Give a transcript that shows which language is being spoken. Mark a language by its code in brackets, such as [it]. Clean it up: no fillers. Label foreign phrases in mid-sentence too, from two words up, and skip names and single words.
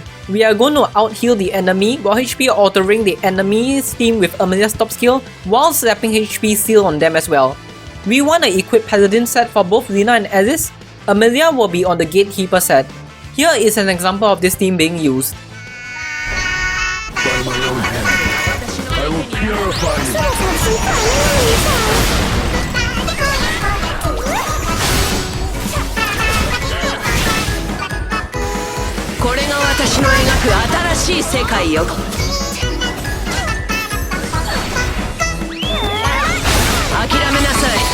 [en] We are going to out-heal the enemy while HP altering the enemy's team with Amelia's top skill while slapping HP seal on them as well. We want to equip Paladin set for both Lina and Alice. Amelia will be on the Gatekeeper set. Here is an example of this team being used. By my own hand, I will purify you. [zh] 这么长时反应一下。 [ja] これが私の描く新しい世界よ。諦めなさい。